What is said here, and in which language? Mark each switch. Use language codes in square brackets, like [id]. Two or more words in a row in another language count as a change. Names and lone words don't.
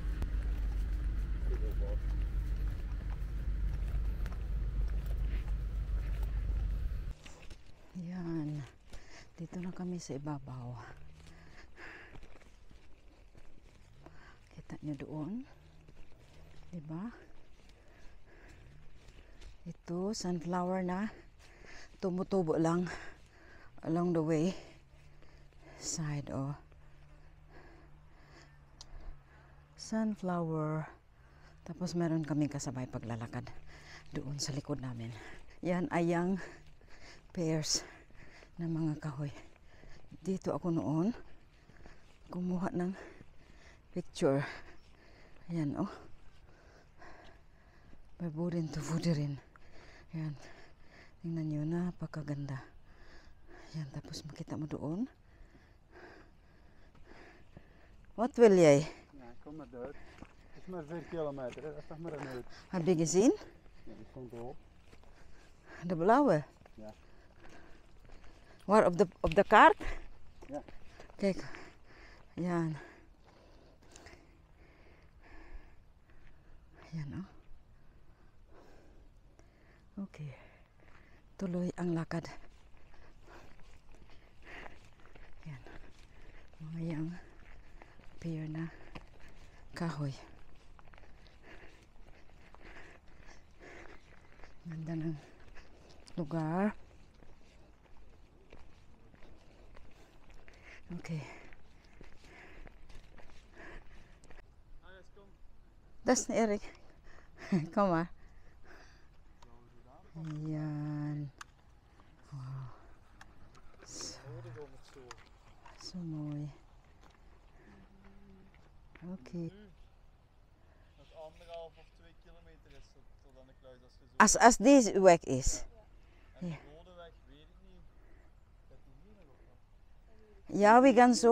[tl] Yan. Dito na kami sa ibabaw. Kita nyo doon. Diba? Ito, sunflower na. Tumutubo lang [en] along the way. [tl] Side, oh. Sunflower. Tapos meron kaming kasabay paglalakad doon sa likod namin. Yan ay [en] young pears [tl] ng mga kahoy. Dito ako noon kumuha ng picture. Ayan oh. Baburin to budirin. Ayan. Tingnan nyo, napakaganda. Ayan, tapos makita mo doon. [nl] Wat wil jij? Ja, kom maar door. Het is maar 4 kilometer, dat is toch maar een uur. Heb je gezien? Ja, die stond erop. De blauwe? Ja. Waar op de kaart? [en] Yeah. [tl] Okay. Yan. Yan oh. Okay. Tuloy ang lakad. Yan. Mga yang pier na kahoy. Ganda ng lugar. Okay. [nl] Das ni Erik. Kom maar. [tl] Yan. [nl] Wow. So mooi. Okay. Dat is 1,5 of 2 kilometer is tot aan de kluis als je zo. Als deze weg is. En Ja. de rode weg weet ik niet. Dat die hier nog op kan. Ja, we gaan zo.